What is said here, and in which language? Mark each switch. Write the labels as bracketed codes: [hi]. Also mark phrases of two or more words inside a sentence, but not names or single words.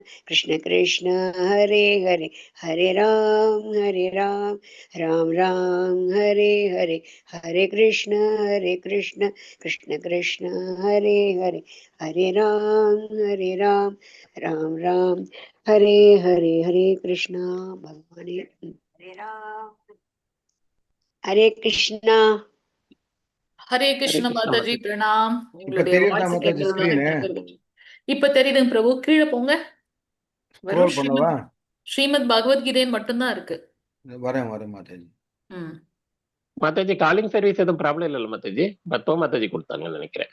[sa] कृष्ण कृष्ण हरे हरे हरे राम राम राम हरे हरे हरे कृष्ण कृष्ण कृष्ण हरे हरे हरे राम राम राम हरे हरे हरे कृष्णा भगवान हरे राम हरे कृष्णा [ta] ஹரே கிருஷ்ண கிருஷ்ணா மாதாஜி மாதாஜி. பிரணாம். இப்ப உங்களுடைய தெரியுதா வாய்ஸ் மாதாஜி கேட்கறது ஸ்கிரீனு? கேட்கறது இப்ப தெரியுதுங்க பிரபு. கீழே போங்க. வெறும் ஸ்க்ரோல் பண்ணவா? ஸ்ரீமத் பகவத்கீதை மட்டும்தான் இருக்கு. வரேன் மாதாஜி. ம். மாதாஜி [en] calling service [ta] எதுவும் ப்ராப்ளம் இல்லைல்ல மாதாஜி? பத்தோ மாதாஜி கொடுத்தாங்கன்னு நினைக்கிறேன்.